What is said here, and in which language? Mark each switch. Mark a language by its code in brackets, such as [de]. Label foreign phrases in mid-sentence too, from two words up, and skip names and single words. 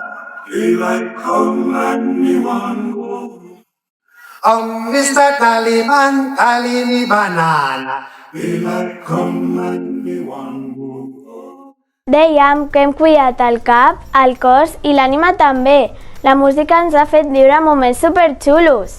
[en] Daylight come and me want go. Mr. Taliban, Talini banana. Daylight come and me want go. [ca] Dèiem que hem cuidat el cap, el cos i l'ànima també. La música ens ha fet viure moments superxulos.